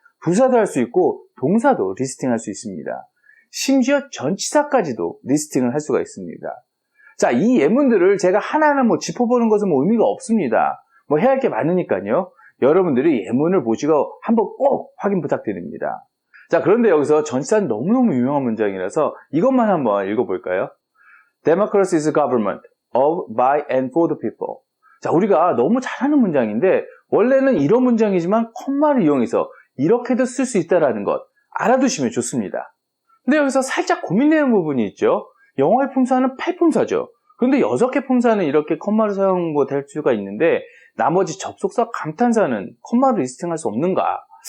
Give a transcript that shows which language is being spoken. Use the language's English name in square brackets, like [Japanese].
[Korean] 부사도 할 수 있고 동사도 리스팅할 수 있습니다. 심지어 전치사까지도 리스팅을 할 수가 있습니다. 자, 이 예문들을 제가 하나하나 짚어보는 것은 의미가 없습니다. 해야 할 게 많으니까요. 여러분들이 예문을 보시고 한번 꼭 확인 부탁드립니다. 자, 그런데 여기서 전치사는 너무너무 유명한 문장이라서 이것만 한번 읽어볼까요? [English] Democracy is a government of, by, and for the people. [Korean] 자, 우리가 너무 잘 아는 문장인데 원래는 이런 문장이지만 콤마를 이용해서 이렇게도 쓸 수 있다는 것 알아두시면 좋습니다. 근데 여기서 살짝 고민되는 부분이 있죠. 영어의 품사는 8품사죠. 그런데 6개 품사는 이렇게 콤마를 사용될 수가 있는데 나머지 접속사, 감탄사는 콤마를 리스팅할 수 없는가?